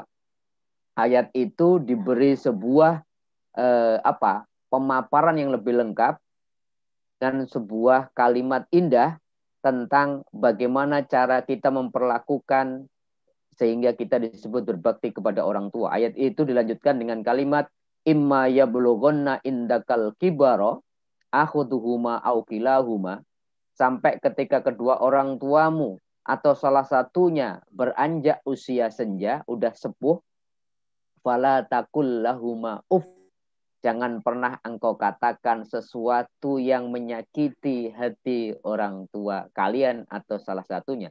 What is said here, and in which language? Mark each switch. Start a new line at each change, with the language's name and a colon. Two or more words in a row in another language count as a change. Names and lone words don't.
Indonesian: Ayat itu diberi sebuah pemaparan yang lebih lengkap dan sebuah kalimat indah tentang bagaimana cara kita memperlakukan sehingga kita disebut berbakti kepada orang tua. Ayat itu dilanjutkan dengan kalimat
Arabic: إما يبلغن عندك الكبر أحدهما أو كلاهما,
Indonesian: sampai ketika kedua orang tuamu atau salah satunya beranjak usia senja, udah sepuh,
Arabic: فلا تقل لهما أف,
Indonesian: jangan pernah engkau katakan sesuatu yang menyakiti hati orang tua kalian atau salah satunya.